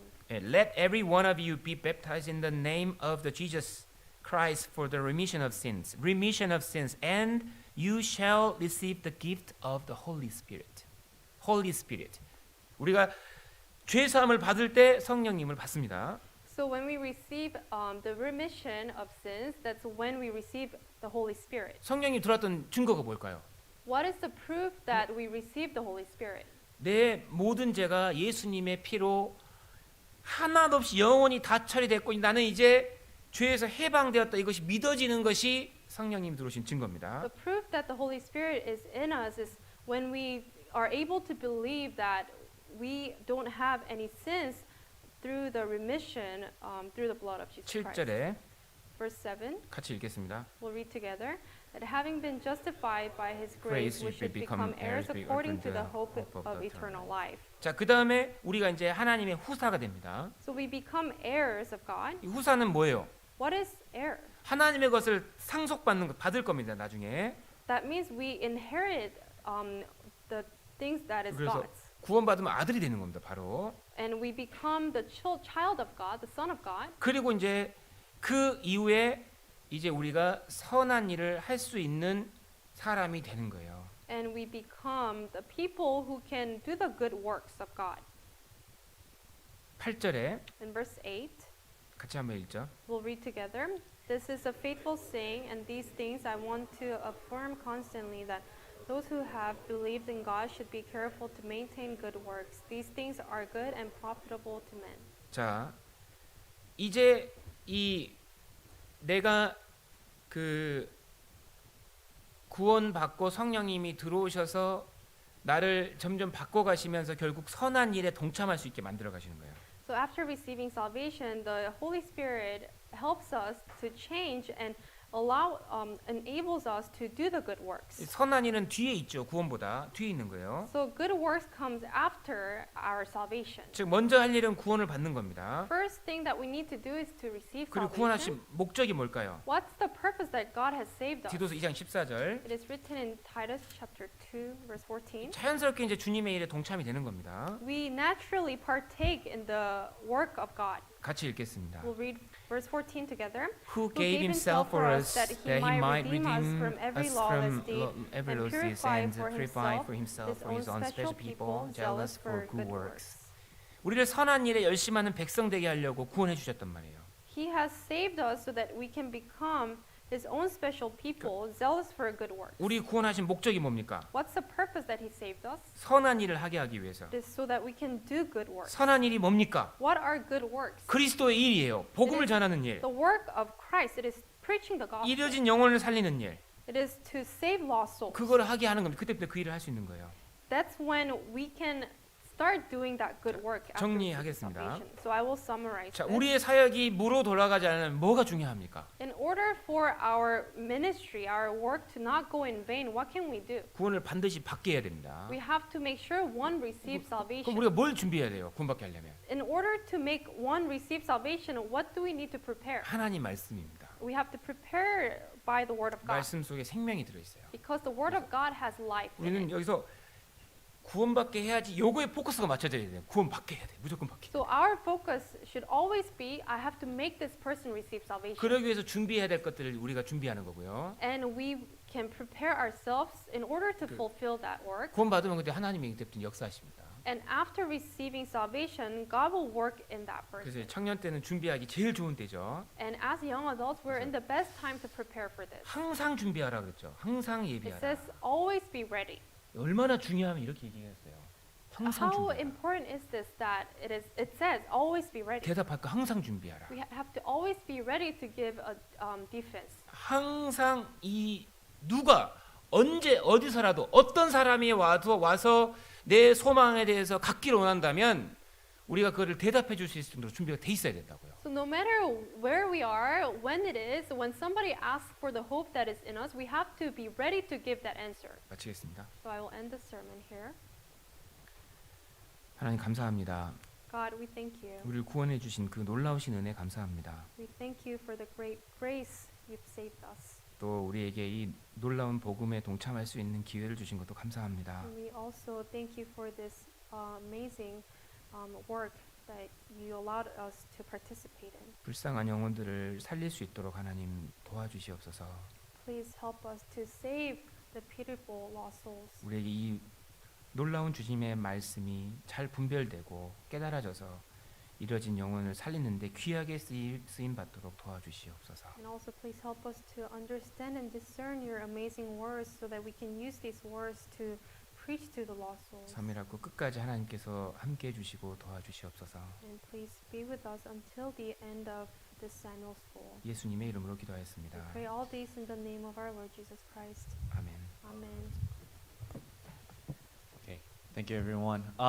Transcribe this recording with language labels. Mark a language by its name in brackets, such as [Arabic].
[English] Let every one of you be baptized in the name of the Jesus Christ for the remission of sins, and you shall receive the gift of the Holy Spirit. Holy Spirit. [Korean] 우리가 죄 사함을 받을 때 성령님을 받습니다. [English] So when we receive the remission of sins, that's when we receive the Holy Spirit. [Korean] 성령이 들어왔던 증거가 뭘까요? [English] What is the proof that we receive the Holy Spirit? [Korean] 내 모든 죄가 예수님의 피로 하나도 없이 영원히 다 처리됐고 나는 이제 죄에서 해방되었다. 이것이 믿어지는 것이 성령님 들어오신 증거입니다. [English] The proof that the Holy Spirit is in us is when we are able to believe that we don't have any sins through the remission through the blood of Jesus Christ. [Korean] 7절에 [English] Verse 7, [Korean] 같이 읽겠습니다. [English] we'll read together. That having been justified by His Grace, grace, we should become heirs according to the hope of eternal life. [Korean] 자, 그 다음에 우리가 이제 하나님의 후사가 됩니다. [English] So we become heirs of God. [Korean] 이 후사는 뭐예요? [English] What is heir? [Korean] 하나님의 것을 상속받는 것 받을 겁니다. 나중에. [English] That means we inherit the things that is [Korean] 그래서 [English] God's. [Korean] 구원받으면 아들이 되는 겁니다. 바로. [English] And we become the child of God, the son of God. [Korean] 그리고 이제 그 이후에 이제 우리가 선한 일을 할 수 있는 사람이 되는 거예요. [English] And we become the people who can do the good works of God. [Korean] 8절에 [English] In verse 8, [Korean] 같이 한번 읽죠. [English] we'll read together. This is a faithful saying, and these things I want to affirm constantly, that those who have believed in God should be careful to maintain good works. These things are good and profitable to men. [Korean] 자, 이제 이 내가 그 구원받고 성령님이 들어오셔서 나를 점점 바꿔가시면서 결국 선한 일에 동참할 수 있게 만들어 가시는 거예요. [English] So after receiving salvation, the Holy Spirit helps us to change and enables us to do the good works. [Korean] 선한 일은 뒤에 있죠. 구원보다 뒤에 있는 거예요. [English] So good works comes after our salvation. [Korean] 즉 먼저 할 일은 구원을 받는 겁니다. [English] First thing that we need to do is to receive [Korean] 그리고 [English] salvation. [Korean] 구원하신 목적이 뭘까요? [English] What's the purpose that God has saved us? [Korean] 디도서 2장 14절. [English] It is written in Titus chapter 2 verse 14. [Korean] 자연스럽게 이제 주님의 일에 동참이 되는 겁니다. [English] We naturally partake in the work of God. [Korean] 같이 읽겠습니다. [English] We'll read verse 14 together. Who gave himself for us that he might redeem us from every lawless deed and purify for his own special people, zealous for good works. works. [Korean] 우리를 선한 일에 열심하는 백성 되게 하려고 구원해 주셨단 말이에요. [English] He has saved us so that we can become His own special people, zealous for good works. [Korean] 우리 구원하신 목적이 뭡니까? [English] What's the purpose that He saved us? [Korean] 선한 일을 하게 하기 위해서. [English] It is so that we can do good works. [Korean] 선한 일이 뭡니까? [English] What are good works? [Korean] 그리스도의 일이에요. 복음을 전하는 일. [English] The work of Christ. It is preaching the gospel. [Korean] 잃어진 영혼을 살리는 일. [English] It is to save lost souls. [Korean] 그거를 하게 하는 겁니다. 그때부터 그 일을 할 수 있는 거예요. [English] That's when we can start doing that good work after [Korean] 정리하겠습니다. [English] salvation. So I will summarize [Korean] 자, [English] this. [Korean] 우리의 사역이 무로 돌아가지 않으면 뭐가 중요합니까? [English] In order for our ministry, our work to not go in vain, what can we do? [Korean] 구원을 반드시 받게 해야 됩니다. [English] We have to make sure one receives [Korean] 그럼 [English] salvation. [Korean] 우리가 뭘 준비해야 돼요? 구원받게 하려면 [English] In order to make one receive salvation, what do we need to prepare? [Korean] 하나님 말씀입니다. [English] We have to prepare by the word of God. [Korean] 말씀 속에 생명이 들어 있어요. [English] Because the word of God has life in [Korean] 우리는 [English] it. [Korean] 여기서 구원받게 해야지 요거에 포커스가 맞춰져야 돼요. 구원받게 해야 돼. 무조건 받게. [English] So our focus should always be, I have to make this person receive salvation. [Korean] 그러기 위해서 준비해야 될 것들을 우리가 준비하는 거고요. [English] And we can prepare ourselves in order to fulfill that work. [Korean] 구원받으면 그때 하나님이 그때부터 역사하십니다. [English] And after receiving salvation, God will work in that person. [Korean] 그래서 청년 때는 준비하기 제일 좋은 때죠. [English] And as young adults, we're in the best time to prepare for this. [Korean] 항상 준비하라 그랬죠. 항상 [English] It [Korean] 예비하라. [English] says, always be ready. [Korean] 얼마나 중요하면 이렇게 얘기했어요. 항상 [English] How [Korean] 준비하라. [English] important is this that it says, always be ready. [Korean] 대답할 거 항상 준비하라. [English] We have to always be ready to give a defense. [Korean] 항상 이 누가 언제 어디서라도 어떤 사람이 와서 내 소망에 대해서 갖기를 원한다면 우리가 그거를 대답해 줄 수 있을 정도로 준비가 돼 있어야 된다고요. [English] So no matter where we are, when it is, when somebody asks for the hope that is in us, we have to be ready to give that answer. [Korean] 마치겠습니다. [English] So I will end the sermon here. [Korean] 하나님 감사합니다. [English] God, we thank you. [Korean] 우리를 구원해 주신 그 놀라우신 은혜 감사합니다. [English] We thank you for the great grace you've saved us. [Korean] 또 우리에게 이 놀라운 복음에 동참할 수 있는 기회를 주신 것도 감사합니다. [English] And we also thank you for this amazing work that you allowed us to participate in. [Korean] 불쌍한 영혼들을 살릴 수 있도록 하나님 도와주시옵소서. [English] Please help us to save the pitiful lost souls. [Korean] 우리에게 이 놀라운 주님의 말씀이 잘 분별되고 깨달아져서 이뤄진 영혼을 살리는데 귀하게 쓰임 받도록 도와주시옵소서. [English] And also please help us to understand and discern your amazing words so that we can use these words to preach to the lost souls. [Korean] 3일하고 끝까지 하나님께서 함께 해주시고 도와주시옵소서. [English] And please be with us until the end of this Samuel's soul. [Korean] 예수님의 이름으로 [English] We [Korean] 기도하였습니다. [English] pray all these in the name of our Lord Jesus Christ. [Korean] 아멘. [English] Amen. Okay, thank you everyone.